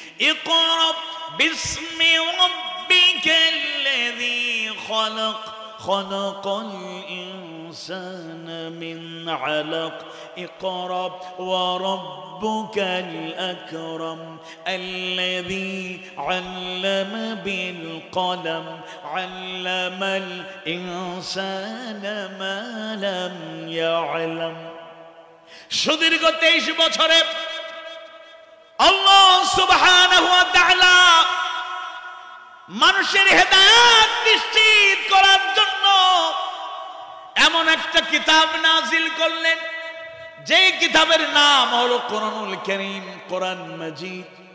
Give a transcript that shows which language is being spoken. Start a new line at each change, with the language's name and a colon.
Arabic: ইকরা বিসমি রাব্বিকাল্লাযী খালাক খালাকাল ইনসানা মিন আলাক। اقرأ وربك الأكرم الذي علم بالقلم علم الإنسان ما لم يعلم।
Bangla: সুদীর্ঘ 23 বছরে আল্লাহ সুবহানাহু ওয়া তাআলা মানুষের হেদায়েত নিশ্চিত করার জন্য এমন একটা কিতাব নাজিল করলেন, যে কিতাবের নাম হলো কোরআনুল কারীম, কোরআন মাজিদ।